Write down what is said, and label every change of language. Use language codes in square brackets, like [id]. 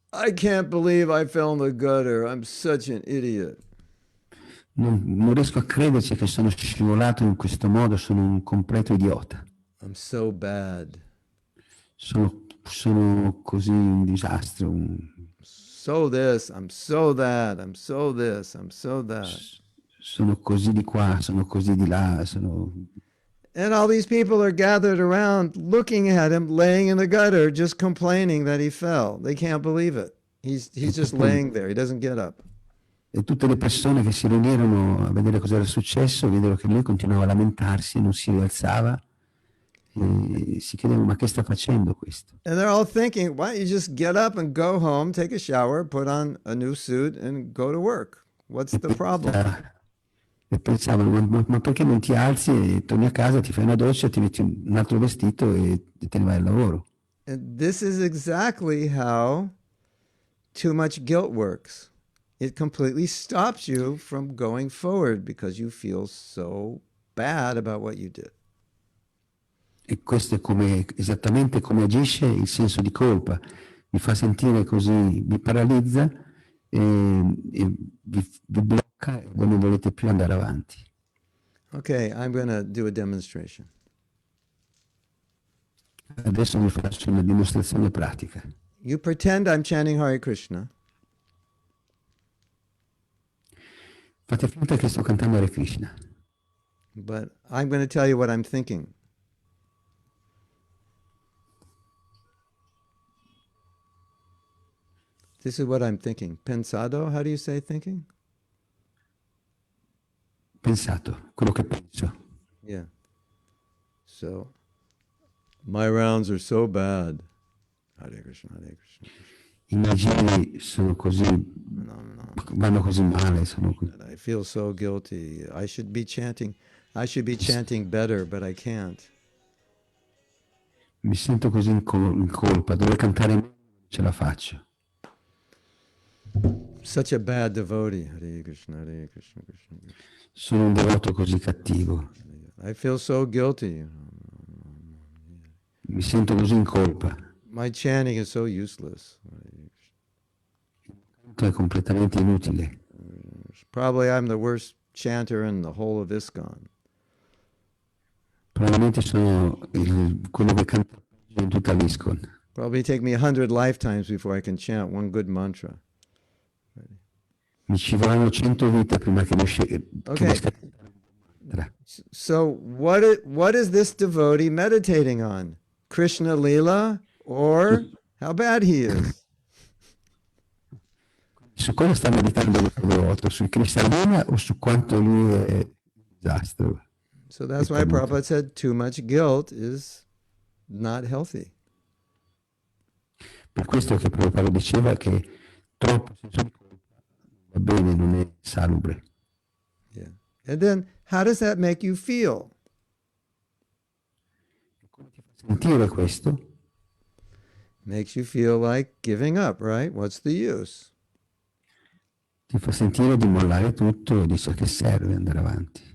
[en] I can't believe I fell in the gutter. I'm such an idiot. [it] Non riesco a crederci che sono scivolato in questo modo, sono un completo idiota. [en] I'm so bad. [it] Sono così un disastro. [en] So this, I'm so that, I'm so this, I'm so that. [it] Sono così di qua, sono così di là, [en] And all these people are gathered around looking at him laying in the gutter, just complaining that he fell. They can't believe it. He's just laying there. He doesn't get up. [it] E tutte le persone che si riunirono a vedere cosa era successo, videro che lui continuava a lamentarsi, non si rialzava e si chiedevano ma che sta facendo questo? [en] And they're all thinking, why don't you just get up and go home, take a shower, put on a new suit, and go to work? What's the problem? [it] E pensavano, ma perché non ti alzi e torni a casa, ti fai una doccia, ti metti un altro vestito e te ne vai al lavoro? [en] And this is exactly how too much guilt works. It completely stops you from going forward because you feel so bad about what you did. [it] E questo è esattamente come agisce il senso di colpa. Vi fa sentire così, vi paralizza e vi blocca e voi non volete più andare avanti. [en] Okay, I'm going to do a demonstration. [it] Adesso vi faccio una dimostrazione pratica. [en] You pretend I'm chanting Hare Krishna, [it] Fate finta che sto cantando Hare Krishna, [en] but I'm going to tell you what I'm thinking. This is what I'm thinking. Pensado, how do you say thinking? [it] pensato, quello che penso. [en] Yeah. So, my rounds are so bad. [sa] Hare Krishna, Hare Krishna. [it] I miei giri sono così, vanno così male, sono così. [en] I feel so guilty. I should be chanting better, but I can't. [it] Mi sento così in colpa, dovrei cantare meglio, non ce la faccio. [en] Such a bad devotee. Hare Krishna, Hare Krishna, Krishna Krishna. [it] Sono un devoto così cattivo, [en] I feel so guilty. [it] mi sento così in colpa. [en] My chanting is so useless. [it] Tutto è completamente inutile. [en] Probably I'm the worst chanter in the whole of ISKCON. [it] Probabilmente sono quello che canta in tutta l'ISKCON. [en] Probably take me 100 lifetimes before I can chant one good mantra. [it] Mi ci vorranno 100 vite prima che riesca [en] Okay. So what is this devotee meditating on? Krishna Lila or how bad he is? [it] Su cosa sta meditando questo devoto? Sui Krishna o su quanto lui è un disastro? [en] So that's why Prabhupada said too much guilt is not healthy. [it] Per questo che Prabhupada diceva che troppo senso di colpa va bene, non è salubre. [en] Yeah. And then how does that make you feel? [it] Come ti fa sentire questo? [en] Makes you feel like giving up, right? What's the use? [it] Ti fa sentire di mollare tutto e dice che serve andare avanti.